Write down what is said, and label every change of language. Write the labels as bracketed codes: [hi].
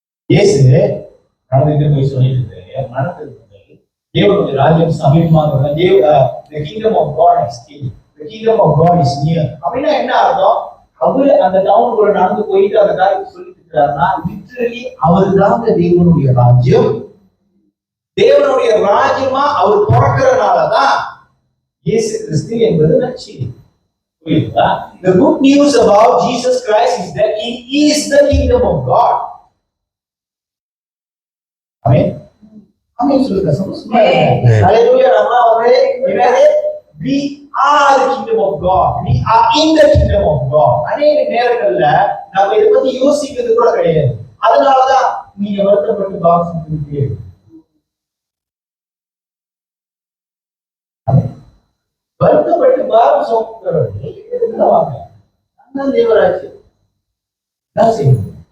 [ta] இயேசு நடந்துகிட்டு போய் சொல்லிட்டு இருக்காரு, மனம் திரும்புங்கள், தேவனுடைய ராஜ்யம் சமீபமாக, [en] the kingdom of God is near, [ta] the kingdom of God is near. அப்படின்னா என்ன அர்த்தம்? அவரு அந்த டவுனுக்குள்ள நடந்து போயிட்டு அந்த காரியத்தை சொல்லிட்டு இருக்கிறாருன்னா, லிட்டரலி அவரு தான் தேவனுடைய ராஜ்யம் தேவனுடைய ராஜ்யமா அவர் பிறக்கிறனாலதான் இயேசு கிறிஸ்து என்பது நற்செய்தி. புரியுதா? [en] The good news about Jesus Christ is that he is the kingdom of God. [ta] ஆமென். ஆமென் சொல்லுங்க. சந்தோஷமா இருங்க. ஹalleluya. நம்ம என்னது? [en] We are the kingdom of God. We are in the kingdom of God. [ta] அநேக நேரங்கள்ல நம்ம இதை பத்தி யோசிக்கிறது கூட கிடையாது. அதனாலதான் நீங்க வருத்தப்பட்டு பாக்ஸ் பண்ணிட்டீங்க. வருத்தப்பட்டு பாரம் சுமக்கிறவர்கள் வாங்க. நான் தேவராஜ் என்ன செய்யும்?